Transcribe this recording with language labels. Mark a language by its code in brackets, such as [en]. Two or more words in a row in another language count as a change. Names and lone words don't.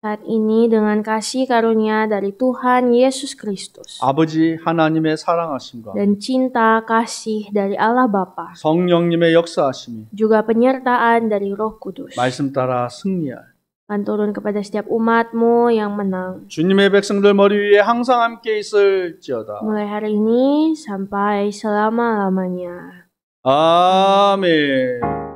[id] saat ini dengan kasih karunia dari Tuhan Yesus Kristus [ko] 아버지 하나님의 사랑하심과 [id] dan cinta kasih dari Allah Bapa, [ko] 성령님의 역사하심이 [id] juga penyertaan dari Roh Kudus, [ko] 말씀 따라 승리할 [id] akan turun kepada setiap umatmu yang menang. [ko] 주님의 백성들 머리 위에 항상 함께 있을지어다. [id] Mulai hari ini sampai selama-lamanya. [ko] 아멘.